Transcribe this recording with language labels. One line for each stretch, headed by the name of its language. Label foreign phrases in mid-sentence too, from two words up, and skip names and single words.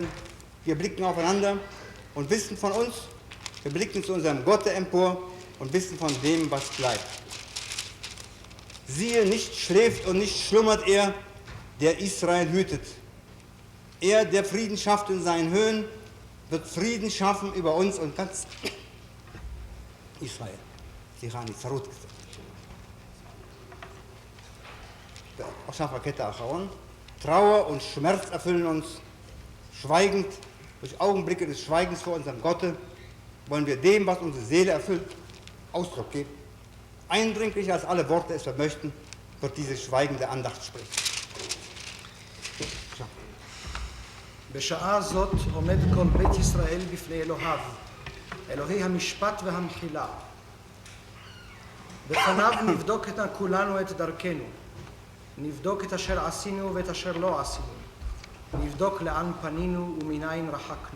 German: Wir blicken aufeinander und wissen von uns, wir blicken zu unserem Gott empor und wissen von dem, was bleibt. Siehe, nicht schläft und nicht schlummert er, der Israel hütet. Er, der Frieden schafft in seinen Höhen, wird Frieden schaffen über uns und ganz Israel.
Hebrew: סליחה, אני צרוד קצת. עכשיו הקטע האחרון.
German: Trauer und Schmerz erfüllen uns. Schweigend, durch Augenblicke des Schweigens vor unserem Gott, wollen wir dem, was unsere Seele erfüllt, Ausdruck geben. Eindringlicher als alle Worte es vermöchten, wird diese schweigende Andacht sprechen.
Hebrew: בשעה זאת עומד כל בית ישראל בפני אלוהיו, אלוהי המשפט והמחילה. בפניו נבדוק כולנו את דרכנו, נבדוק את אשר עשינו ואת אשר לא עשינו, נבדוק לאן פנינו ומנין רחקנו.